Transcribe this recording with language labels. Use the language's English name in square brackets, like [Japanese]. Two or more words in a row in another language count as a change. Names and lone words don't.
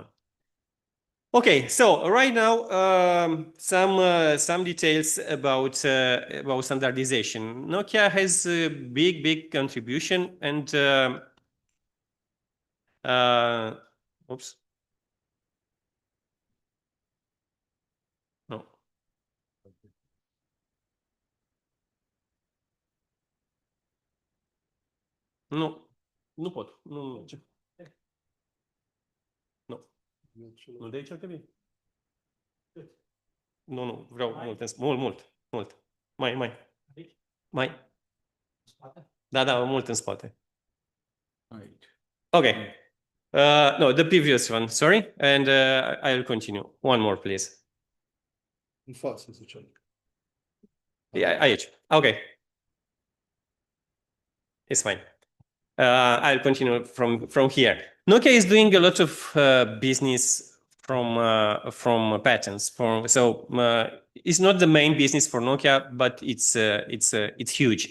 [English] Okay, so right now some details about standardization. Nokia has a big contribution, and oops, no, [Romanian] nu pot, nu merge. Nu de aici ar trebui. Nu, vreau mult. Mai. Da, mult în spate. [English] Okay. No, the previous one, sorry. And I'll continue. One more, please. [Romanian] În față, ziceam. Yeah, aici. [English] Okay. It's fine. I'll continue from here. Nokia is doing a lot of business from patents. It's not the main business for Nokia, but it's huge.